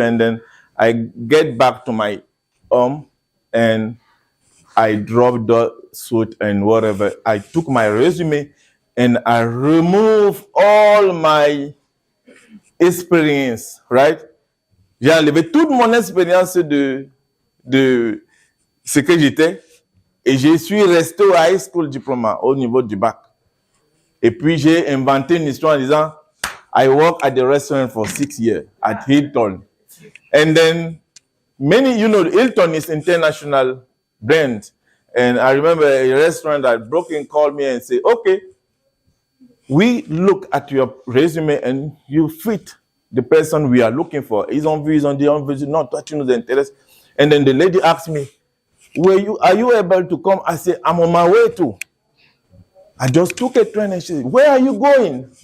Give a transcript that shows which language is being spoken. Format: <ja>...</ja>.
<en>And then I get back to my home and I dropped the suit and whatever. I took my resume and I removed all my experience, right?</en> <fr>J'ai enlevé toute mon expérience de ce que j'étais et je suis resté au</fr> <en>high school diploma</en> <fr>au niveau du bac. Et puis j'ai inventé une histoire en disant</fr> <en>I worked at the restaurant for 6 years at Hilton. And then Hilton is international brand. And I remember a restaurant that Brooklyn called me and said, okay, we look at your resume and you fit the person we are looking for.</en> <fr>Ils ont vu, non, toi tu nous intéresses.</fr> <en>And then the lady asked me, are you able to come? I said, I'm on my way to. I just took a train and she said, where are you going?</en>